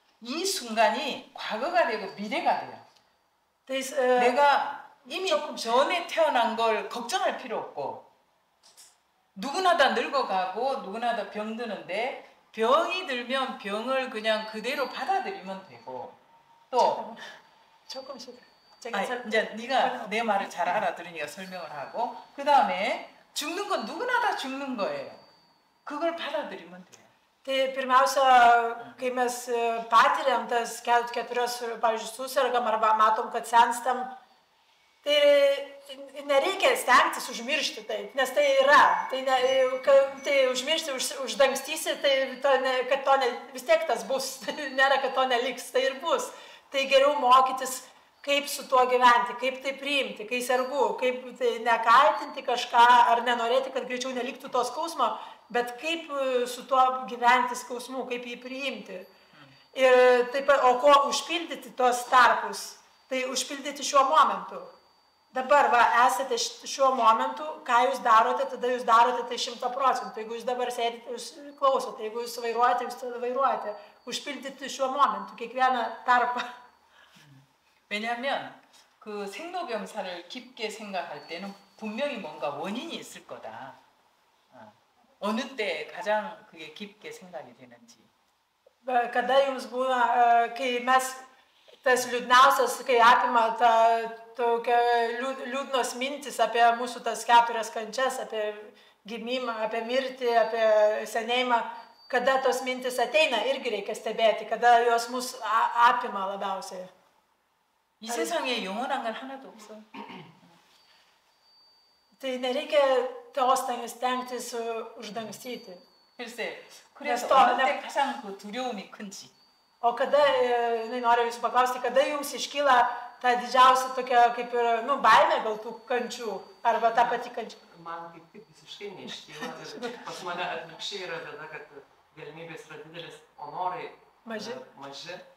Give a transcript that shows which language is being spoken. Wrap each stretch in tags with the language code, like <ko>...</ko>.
<ko>이 순간이 과거가 되고 미래가 돼요. 내가 이미 전에 태어난 걸 걱정할 필요 없고 누구나 다 늙어가고 누구나 다 병드는데 병이 들면 병을 그냥 그대로 받아들이면 되고 또 조금씩 이제 네가 내 말을 잘 알아들으니까 설명을 하고 그 다음에 죽는 건 누구나 다 죽는 거예요. 그걸 받아들이면 돼요.</ko> <lt>Tai pirmiausia, kai mes patiriam tas keturios, pavyzdžiui, susirgam arba matom, kad senstam, tai nereikia stengtis užmiršti tai, nes tai yra. Tai užmiršti, uždangstysi, tai vis tiek tas bus. Nėra, kad to neliks, tai ir bus. Tai geriau mokytis, kaip su tuo gyventi, kaip tai priimti, kai sergu, kaip tai nekaltinti kažką ar nenorėti, kad greičiau neliktų to skausmo, bet kaip su tuo gyventi skausmu, kaip jį priimti. Ir taip, o ko užpildyti tuos tarpus, tai užpildyti šiuo momentu. Dabar va, esate šiuo momentu, ką jūs darote, tada jūs darote tai 100%. Jeigu jūs dabar sėdite, jūs klausote, jeigu jūs vairuojate, jūs tada vairuojate. Užpildyti šiuo momentu, kiekvieną tarpą.</lt> <ko>왜냐하면 그 생로병사를 깊게 생각할 때는 분명히 뭔가 원인이 있을 거다. 어느 때 가장 그게 깊게 생각이 되는지.</ko> <lt>Kada jums būna, kai mes tas liūdniausias, kai apima tokia liūdnos mintis apie mūsų tas 4 kančias, apie gimimą, apie mirtį, apie senėjimą, kada tos mintis ateina, irgi reikia stebėti, kada jos mus apima labiausiai.</lt> <ko>이 세상에 영원한 건 하나도 없어.</ko> <lt>Tai nereikia tos stengtis uždangstyti.</lt> <ko>글쎄, 그래서 어느 때 가장 그 두려움이 큰지.</ko> <lt>O kada, noriu jūsų paklausti, kada jums iškyla ta didžiausia tokia kaip ir, baimė gal tų kančių, arba ta pati kančia? Man kaip tik visiškai neiškyla. Ir pas mane atvirkščiai yra bėda, kad galimybės yra didelis, o norai maži.</lt>